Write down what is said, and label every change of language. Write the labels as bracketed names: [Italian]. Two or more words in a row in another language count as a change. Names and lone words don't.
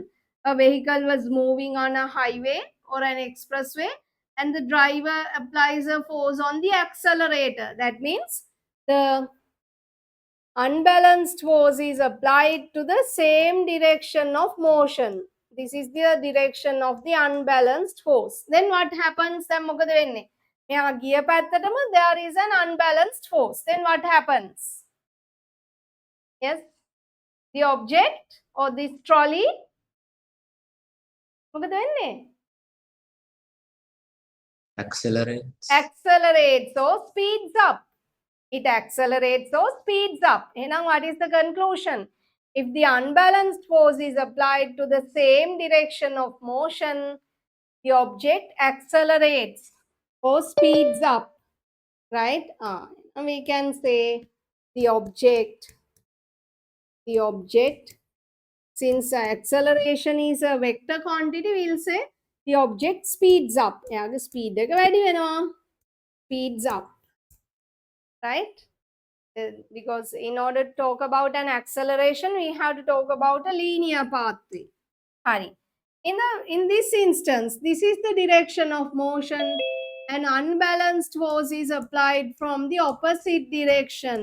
[English] A vehicle was moving on a highway or an expressway, and the driver applies a force on the accelerator. That means the unbalanced force is applied to the same direction of motion. This is the direction of the unbalanced force. Then what happens? [Sinhala] මොකද වෙන්නේ? මෙයා ගිය පැත්තටම [English] there is an unbalanced force. Then what happens? Yes, the object or this trolley [Sinhala] මොකද වෙන්නේ? [English] Accelerates or speeds up. It accelerates or speeds up. Now, what is the conclusion? If the unbalanced force is applied to the same direction of motion, the object accelerates or speeds up. Right? And we can say the object, since acceleration is a vector quantity, we will say the object speeds up. [Sinhala] එයාගේ speed එක වැඩි වෙනවා. [English] Speeds up. Right? Because in order to talk about an acceleration, we have to talk about a linear pathway. [Sinhala] Hari. [English] In this instance, this is the direction of motion. An unbalanced force is applied from the opposite direction.